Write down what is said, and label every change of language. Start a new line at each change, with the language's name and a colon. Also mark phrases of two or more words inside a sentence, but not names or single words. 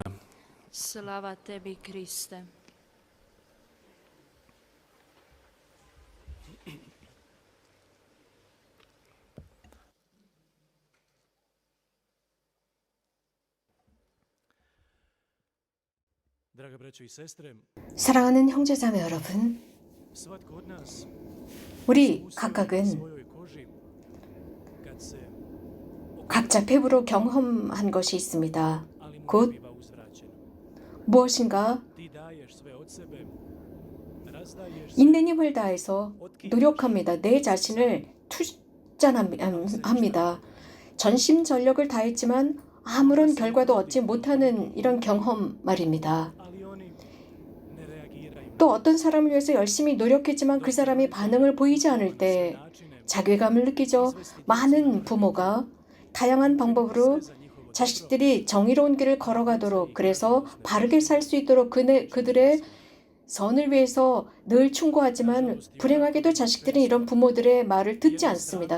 Croatian: Slava tebi, Kriste. Draga braćo i sestre,
Korean: 사랑하는 형제자매 여러분,
Croatian: svatko od nas
Korean: 우리
Croatian: u
Korean: 각각은
Croatian: svojoj koži kad se
Korean: 각자 피부로 경험한 것이 있습니다.
Croatian: ali mu
Korean: 곧
Croatian: biva uzvraćeno.
Korean: 무엇인가
Croatian: Ti daješ sve od sebe, razdaješ sve,
Korean: 있는 힘을 다해서 노력합니다. 내 자신을 투자합니다. 전심전력을 다했지만 아무런 결과도 얻지 못하는 이런 경험 말입니다.
Croatian: ali oni ne reagiraju.
Korean: 또 어떤 사람을 위해서 열심히 노력했지만 그 사람이 반응을 보이지 않을 때 자괴감을 느끼죠. 많은 부모가 다양한 방법으로 자식들이 정의로운 길을 걸어가도록, 그래서 바르게 살 수 있도록 그들의 선을 위해서 늘 충고하지만 불행하게도 자식들은 이런 부모들의 말을 듣지 않습니다.